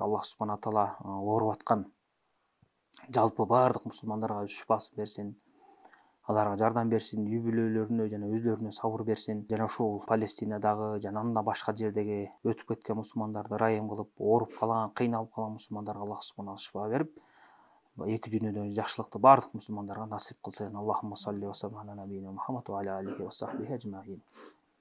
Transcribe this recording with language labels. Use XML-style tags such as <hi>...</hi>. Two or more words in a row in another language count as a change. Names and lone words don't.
<ky>Аллах</ky> <ar>سبحانه وتعالى</ar> <ky>ооруп аткан жалпы баардык мусулмандарга шифасын берсин, аларга жардам берсин, үй бүлөлөрүнө жана өздөрүнө сабыр берсин. Жана ушул Палестинадагы жана андан башка жердеги өтүп кеткен мусулмандарды ырайым кылып, ооруп калган, кыйналып калган мусулмандарга Аллах субхана шифа берип, эки дүйнөдө жакшылыкты баардык мусулмандарга насип кылсын.</ky> <ar>اللهم صل وسلم على نبينا محمد وعلى آله وصحبه أجمعين.</ar>